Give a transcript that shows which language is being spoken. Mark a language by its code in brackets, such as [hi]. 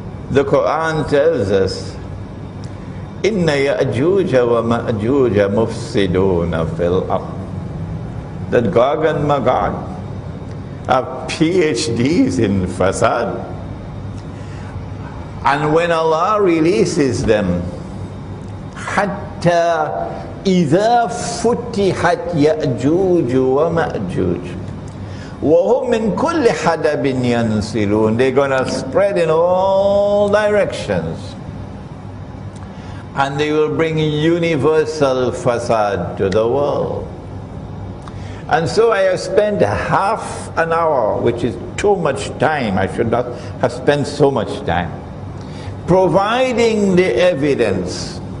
[en] The Quran tells us, [ar] Inna ya'juja wa ma'juja mufsiduna fil ard. [en] That Gog and Magog are PhDs in fasad. And when Allah releases them, [ar] Hatta إِذَا فُتِحَتْ يَأْجُوجُ وَمَأْجُوجُ وَهُمْ مِنْ كُلِّ حَدَبٍ يَنْسِلُونَ. [en] They're going to spread in all directions. And they will bring universal fasad to the world. And so I have spent half an hour, which is too much time. I should not have spent so much time, providing the evidence.